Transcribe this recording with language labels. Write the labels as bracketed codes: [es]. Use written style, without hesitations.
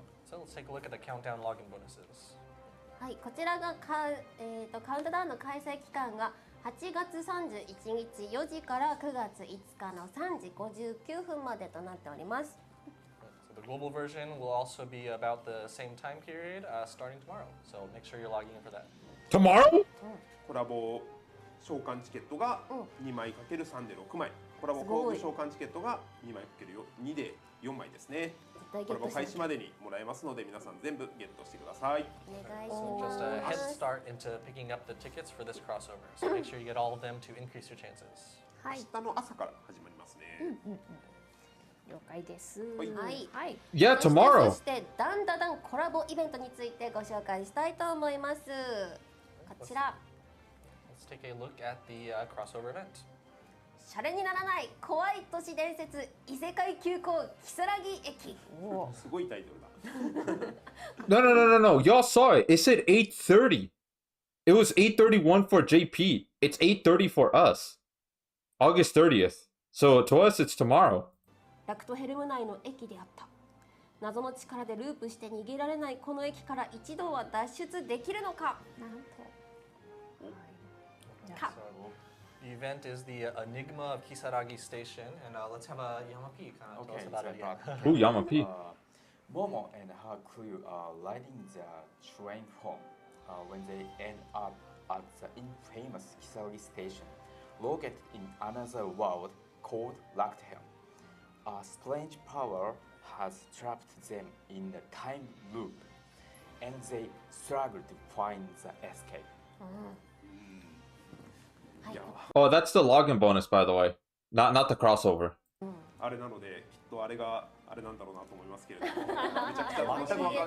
[en] So let's take a look at the countdown login bonuses. [ja] はい、こちらがカウントダウンの開催期間が8月31日4時から9月5日の3時59分までとなっております。 [en] So the global version will also be about the same time period, starting tomorrow. So make sure you're logging in for that. Tomorrow? [ja] コラボ召喚チケットが2枚かける3で6枚。コラボ工具召喚チケットが2枚かける2で4枚ですね。コラボ開始までにもらえますので皆さん全部ゲットしてください。お願いし [en] So [ja] ま [en] just [ja] す。 [en] a head start into picking up the tickets for this crossover. So make sure you get all of them to increase your chances. [ja] はい。明日の朝から始まりますね。了解です。はいはい。はい。 [en] Yeah, [ja] そ [en] tomorrow. [ja] してダンダダンコラボイベントについてご紹介したいと思います。こちら、 [en] Let's take a look at the crossover event. [ja] シャレにならない怖い都市伝説異世界急行如月駅。すごいタイトルだ。 [en] No. Y'all saw it. It said 8:30. It was 8:31 for JP. It's 8:30 for us. August 30th. So to us, it's tomorrow. [ja] ラクトヘルム内の駅であった。謎の力でループして逃げられないこの駅から一度は脱出できるのか。なんと。 [en] So the event is the Enigma of Kisaragi Station, and let's have a Yamapi kind of tell us about it again. Ooh, Yamapi. Momo and her crew are riding the train home when they end up at the infamous Kisaragi Station, located in another world called Raktehelm. A strange power has trapped them in the time loop, and they struggle to find the escape. Oh, that's the login bonus, by the way. Not the crossover. [ja] あれなのできっとあれがあれなんだろうなと思いますけれども、めちゃくちゃ楽しみ。